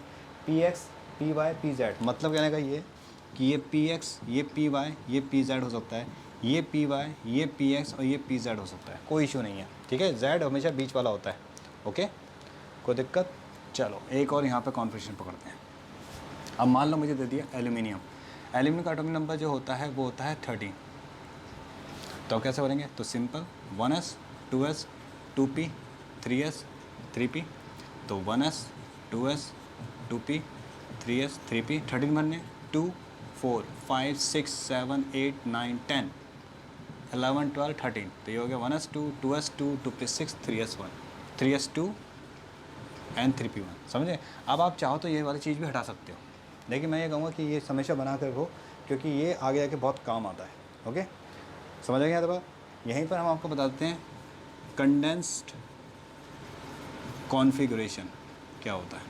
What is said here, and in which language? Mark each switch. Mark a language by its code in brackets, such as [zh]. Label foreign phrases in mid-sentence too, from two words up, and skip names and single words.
[hi] PX PY PZ, मतलब कहने का ये कि ये PX ये PY ये PZ हो सकता है, ये PY ये PX और ये PZ हो सकता है, कोई इशू नहीं है। ठीक है, Z हमेशा बीच वाला होता है। ओके, कोई दिक्कत। चलो एक और यहाँ पे कॉन्फिगरेशन पकड़ते हैं। अब मान लो मुझे दे दिया एल्यूमिनियम का एटॉमिक नंबर जो होता है वो होता है 13। तो कैसे भरेंगे, तो सिंपल 1s 2s 2p 3s 3p। तो 1s 2s 2p 3s 3p 13 भरने, 2 4 5 6 7 8 9 10 11 12 13। तो ये हो गया 1s 2 2s 2 2p 6 3s 1 3s 2 N3p1, समझे। अब आप चाहो तो ये वाली चीज़ भी हटा सकते हो, लेकिन मैं ये कहूँगा कि ये हमेशा बना कर रखो, क्योंकि ये आगे जाके बहुत काम आता है। ओके, समझ आ गया तो बात। यहीं पर हम आपको बता देते हैं कंडेंस्ड कॉन्फ़िगरेशन क्या होता है।